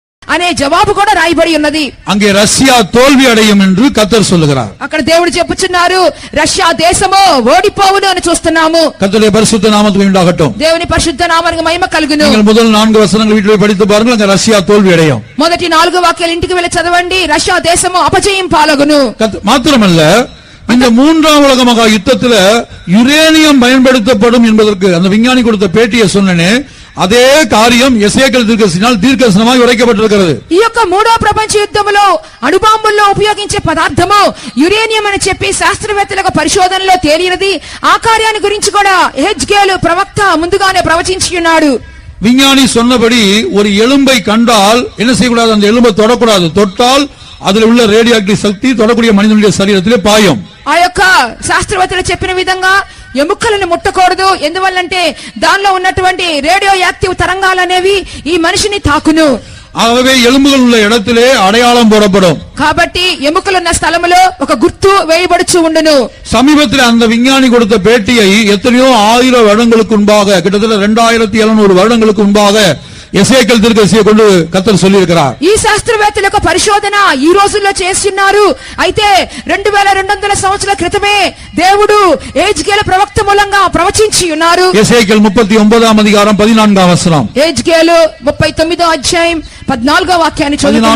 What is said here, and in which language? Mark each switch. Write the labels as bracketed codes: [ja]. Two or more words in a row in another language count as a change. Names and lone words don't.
[te] అనే జవాబు కూడా రాయబడి ఉన్నది. [ta] அங்கே ரஷ்யா தோல்வி அடையும் என்று கர்த்தர் சொல்லுகிறார். [te] అక్కడ దేవుడు చెప్పుచున్నారు రష్యా దేశము ఓడిపోవును అని చూస్తున్నాము. [ta] கர்த்தருடைய பரிசுத்த நாமத்துக்கு உண்டாகட்டும். [te] దేవుని పరిశుద్ధ నామానికి మహిమ కలుగును. [ta] நீங்கள் முதல் 4 வசனங்கள் வீட்டில் போய் படித்து பாருங்கள். அங்க ரஷ்யா தோல்வி அடையும். [te] మొదటి 4 వాక్యాలు ఇంటికి వెళ్ళి చదవండి. రష్యా దేశము అపజయం పాలగును. [ta] மாத்திரமல்ல இந்த மூன்றாம் உலக மகா யுத்தத்தில் யுரேனியம் பயன்படுத்தப்படும் என்பதற்கு அந்த விஞ்ஞானி கொடுத்த பேட்டியை சொன்னனே அதே காரியம் எசேக்கியேல் தீர்க்கதரிசியால் தீர்க்கதரிசனமாய் உரைக்கப்பட்டிருக்கிறது. [te] ఈ యొక్క మూడో ప్రపంచ యుద్ధములో అణుబాంబుల్లో ఉపయోగించే పదార్థము యురేనియం అని చెప్పి శాస్త్రవేత్తలకు పరిశోధనలో తేలినది. ఆ కార్యాన్ని గురించి కూడా యెహెజ్కేలు ప్రవక్త ముందుగానే ప్రవచించి ఉన్నాడు. [ta] விஞ்ஞானி சொன்னபடி ஒரு எலும்பை கண்டால் என்ன செய்யக்கூடாது? அந்த எலும்பை தொடக்கூடாது. தொட்டால் அதில் உள்ள ரேடியோ ஆக்டிவ் சக்தி தொடக்கூடிய மனிதனுடைய சரீரத்திலே பாயும். [te] ఆ యొక్క శాస్త్రవేత్తలు చెప్పిన విధంగా ఎముకలను ముట్టకూడదు. ఎందువల్లంటే దానిలో ఉన్నటువంటి రేడియో యాక్టివ్ తరంగాలు అనేవి ఈ మనిషిని తాకును. [ta] ஆகவே எலும்புகள் உள்ள இடத்திலே அடையாளம் போடப்படும். [te] కాబట్టి ఎముకలున్న స్థలములో ఒక గుర్తు వేయబడుచు ఉండును. [ta] சமீபத்தில் அந்த விஞ்ஞானி கொடுத்த பேட்டியை எத்தனையோ 1000 வருடங்களுக்கு முன்பாக, கிட்டத்தட்ட 2700 வருடங்களுக்கு முன்பாக எசேக்கியேல் தீர்க்கதரிசியை கொண்டு கர்த்தர் சொல்லி இருக்கிறார். [te] ఈ శాస్త్రవేత్తల యొక్క పరిశోధన ఈ రోజుల్లో చేస్తున్నారు. అయితే 2200 సంవత్సరాల క్రితమే దేవుడు యెహెజ్కేలు ప్రవక్త మూలంగా ప్రవచించి ఉన్నారు. எசேக்கியேல் 39వ అధికారం 14వ వచనం. యెహెజ్కేలు 39వ అధ్యాయం 14వ వాక్యాన్ని చదువుకుందాం.